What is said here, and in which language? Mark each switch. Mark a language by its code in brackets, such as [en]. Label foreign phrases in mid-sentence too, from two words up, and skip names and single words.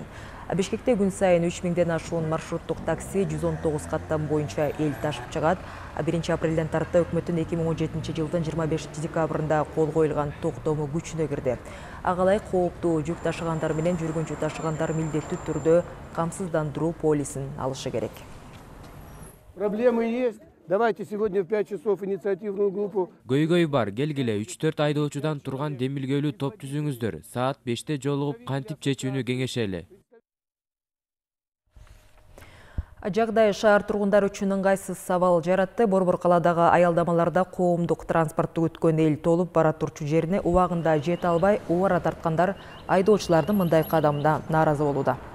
[ky] Бишкекте күн сайын 3000ден ашуун маршруттук такси 119 каттам боюнча эл ташып чыгат. 1 апрелден тарта өкмөттүн 2017 жылдын 25 декабрында кол коюлган токтому күчүнө кирди. Ага ылайык кооптуу жүк ташыгандар менен жүргүнчү ташыгандар милдеттүү түрдө камсыздандыруу полисин алышы керек. [ru] Проблемы есть. Давайте сегодня в 5 часов инициативную группу. [ky] Көйгөй бар, келгиле 3-4 айдоочудан турган демилгелүү топ түзүңүздөр. Саат 5те жолугуп кантип чечүүнү кеңешели. Жагдай шаар тургундары үчүн ыңгайсыз сабал жаратты. Борбор каладагы аялдамаларда коомдук транспортту күткөн эл толуп бара турчу жерине убагында жете албай, убара тарткандар айдоочулардын мындай кадамына нааразы болууда.